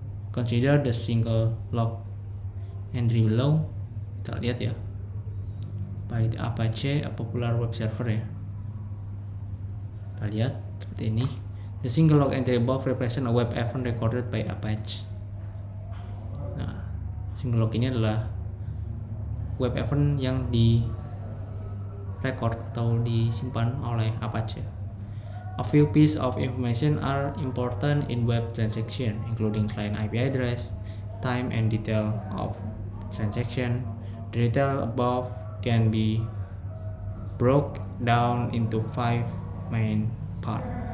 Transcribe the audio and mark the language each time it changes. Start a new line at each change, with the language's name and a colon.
English: Consider the single log entry below.
Indonesian: Kita lihat ya,
English: by the Apache, a popular web server ya.
Indonesian: Kita lihat seperti ini.
English: The single log entry above represent a web event recorded by Apache.
Indonesian: Nah, single log ini adalah web event yang di record atau disimpan oleh Apache.
English: A few pieces of information are important in web transaction, including client IP address, time, and detail of transaction. The detail above can be broke down into 5 main part.